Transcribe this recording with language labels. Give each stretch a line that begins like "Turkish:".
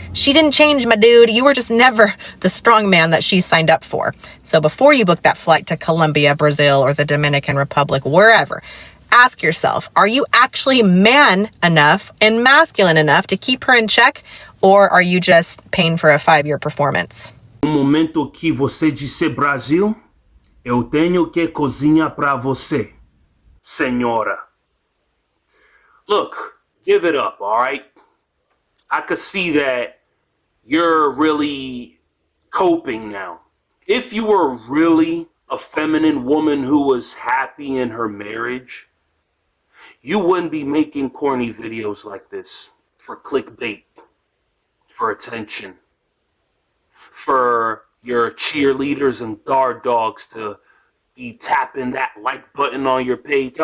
English: She didn't change, my dude. You were just never the strong man that she signed up for. So before you book that flight to Colombia, Brazil, or the Dominican Republic, wherever, ask yourself, are you actually man enough and masculine enough to keep her in check? Or are you just paying for a 5-year performance?
Portuguese: No momento que você disse Brasil, eu tenho que cozinhar pra você, senhora.
English: Look, give it up, all right? I could see that you're really coping now. If you were really a feminine woman who was happy in her marriage, you wouldn't be making corny videos like this for clickbait, for attention, for your cheerleaders and guard dogs to be tapping that like button on your page.